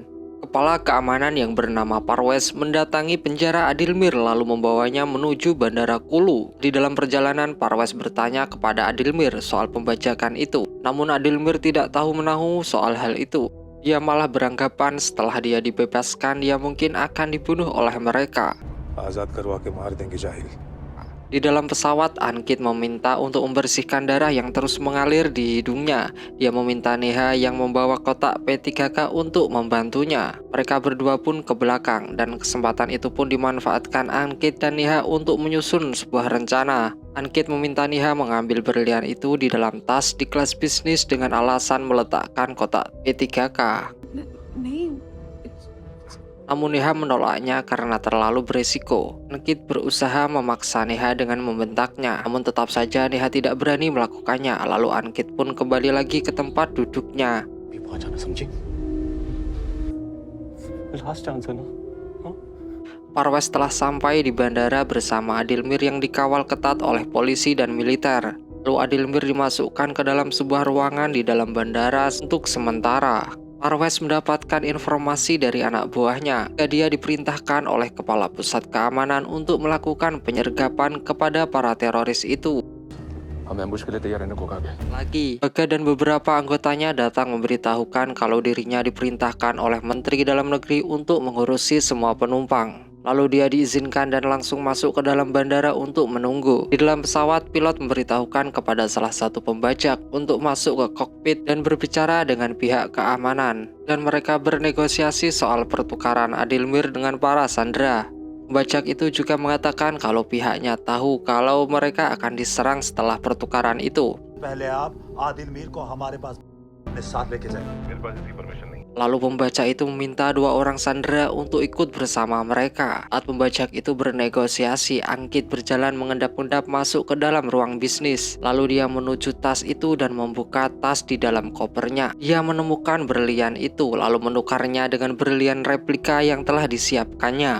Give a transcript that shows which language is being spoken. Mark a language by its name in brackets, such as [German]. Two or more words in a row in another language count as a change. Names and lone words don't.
[Indonesian] Kepala keamanan yang bernama Parwes mendatangi penjara Adilmir lalu membawanya menuju Bandara Kulu. Di dalam perjalanan, Parwes bertanya kepada Adilmir soal pembajakan itu. Namun Adilmir tidak tahu menahu soal hal itu. Dia malah beranggapan setelah dia dibebaskan, dia mungkin akan dibunuh oleh mereka. [Hindi] आजाद करवा के मार देंगे जाहिल। [Indonesian] Di dalam pesawat, Angkit meminta untuk membersihkan darah yang terus mengalir di hidungnya. Dia meminta Neha yang membawa kotak P3K untuk membantunya. Mereka berdua pun ke belakang, dan kesempatan itu pun dimanfaatkan Angkit dan Neha untuk menyusun sebuah rencana. Angkit meminta Neha mengambil berlian itu di dalam tas di kelas bisnis dengan alasan meletakkan kotak P3K. [Hindi] नहीं, [Indonesian] Namun Neha menolaknya karena terlalu beresiko. Angkit berusaha memaksa Neha dengan membentaknya, namun tetap saja Neha tidak berani melakukannya. Lalu Angkit pun kembali lagi ke tempat duduknya. [Hindi] भी पहुंचाना समझे। [English] last chance [Hindi] है ना। [Indonesian] Parwes telah sampai di bandara bersama Adilmir yang dikawal ketat oleh polisi dan militer. Lalu Adilmir dimasukkan ke dalam sebuah ruangan di dalam bandara untuk sementara. Parwes mendapatkan informasi dari anak buahnya. Dia diperintahkan oleh kepala pusat keamanan untuk melakukan penyergapan kepada para teroris itu. [Hindi] हम एम्बुश के लिए तैयार रहने को कहा गया। [Indonesian] Lagi, Baga dan beberapa anggotanya datang memberitahukan kalau dirinya diperintahkan oleh Menteri Dalam Negeri untuk mengurusi semua penumpang. Lalu dia diizinkan dan langsung masuk ke dalam bandara untuk menunggu. Di dalam pesawat, pilot memberitahukan kepada salah satu pembajak untuk masuk ke kokpit dan berbicara dengan pihak keamanan. Dan mereka bernegosiasi soal pertukaran Adilmir dengan para sandera. Pembajak itu juga mengatakan kalau pihaknya tahu kalau mereka akan diserang setelah pertukaran itu. [Hindi] पहले आप आदिल मीर को हमारे पास अपने साथ लेके जाएं। मेरे पास इसकी परमिशन नहीं। [Indonesian] Lalu pembajak itu meminta dua orang sandera untuk ikut bersama mereka. Saat pembajak itu bernegosiasi, Angkit berjalan mengendap-endap masuk ke dalam ruang bisnis. Lalu dia menuju tas itu dan membuka tas di dalam kopernya. Dia menemukan berlian itu, lalu menukarnya dengan berlian replika yang telah disiapkannya.